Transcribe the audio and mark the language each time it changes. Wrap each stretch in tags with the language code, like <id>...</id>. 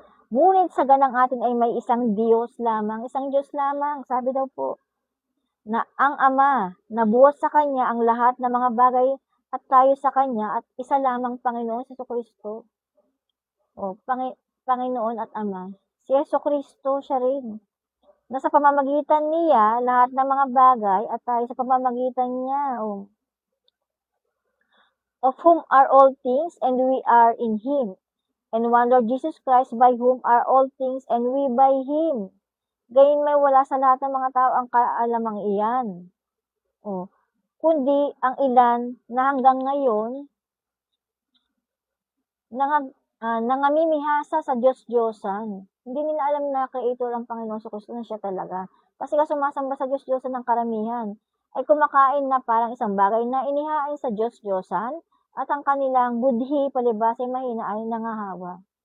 <tl>Ngunit sa ganang atin ay may isang Diyos lamang, sabi daw po, na ang Ama, na buhat sa Kanya ang lahat ng mga bagay at tayo sa Kanya at isa lamang Panginoon si Kristo. Panginoon at Ama. Si Kristo siya rin. Na sa pamamagitan niya, lahat ng mga bagay at tayo sa pamamagitan niya.</tl> <en>Of whom are all things and we are in Him. And one Lord Jesus Christ by whom are all things and we by Him.</en> <tl>Gayon may wala sa lahat ng mga tao ang kaalamang iyan. Kundi ang ilan na hanggang ngayon nangamimihasa sa Diyos-Diyosan. Hindi nila alam na creator ang Panginoon sa Kristo na siya talaga. Kasi sumasamba sa Diyos-Diyosan ng karamihan ay kumakain na parang isang bagay na inihain sa Diyos-Diyosan at ang kanilang budhi palibasay mahina ay nangahawa.</tl>